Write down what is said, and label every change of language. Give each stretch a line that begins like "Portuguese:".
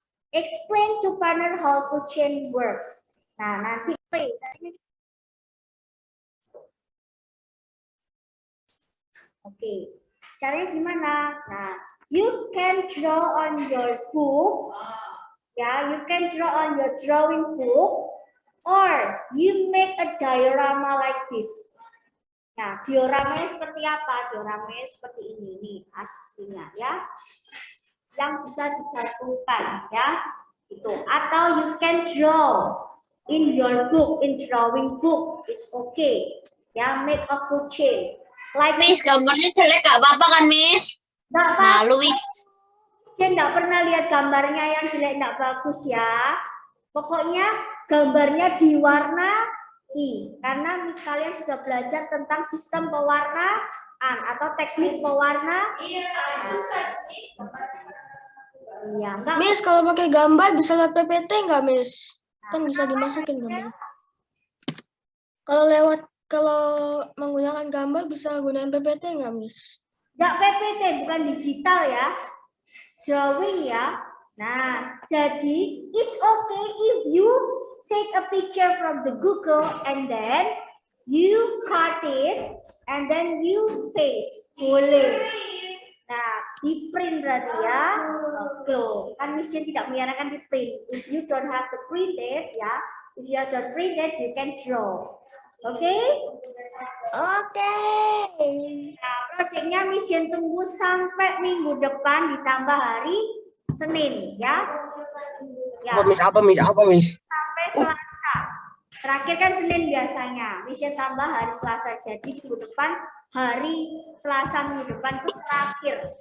English: Explain to partner how food chain works. Nah, nanti Oke,
Indonesian: caranya gimana?
English: Nah, you can draw on your book. Ya, you can draw on your drawing book, or you make a diorama like this.
Indonesian: Nah, dioramanya seperti apa? Dioramanya seperti ini nih, aslinya ya. Yang bisa digabungkan ya. Itu.
English: Atau you can draw in your book, in drawing book. It's okay. Ya, make a food chain. Like
Indonesian: Miss, gambarnya jelek gak apa-apa kan, Miss? Nggak apa-apa. Malu, Miss. Saya nggak pernah lihat gambarnya yang jelek nggak bagus ya. Pokoknya gambarnya diwarnai karena kalian sudah belajar tentang sistem pewarnaan atau teknik pewarna. Iya, enggak. Miss, kalau pakai gambar bisa lihat PPT nggak, Miss? Kan bisa dimasukin gambar. Kalau menggunakan gambar bisa gunain PPT nggak, Miss? Nggak PPT, bukan digital ya. Drawing ya.
English: Nah, jadi it's okay if you take a picture from the Google and then you cut it and then you paste.
Indonesian: Boleh. Nah, di print berarti ya. Oke, kan Miss Jen tidak menyarankan di print.
English: If you don't have to print it ya, if you don't print it, you can draw.
Indonesian: Oke? Oke. Nah, proyeknya Miss Jen tunggu sampai minggu depan ditambah hari Senin ya. Ya. Apa Miss? Sampai Selasa. Terakhir kan Senin biasanya. Miss Jen tambah hari Selasa. Jadi minggu depan hari Selasa minggu depan itu terakhir.